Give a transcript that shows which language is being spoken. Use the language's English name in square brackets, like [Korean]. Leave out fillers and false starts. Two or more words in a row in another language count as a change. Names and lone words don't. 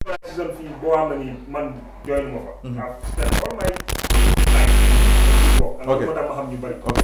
[Wolof] season fii boo xam ne nii man join ma fa. [English] I've spent all my time. Okay. [Wolof] Moo tax ma xam ñu bari. Okay.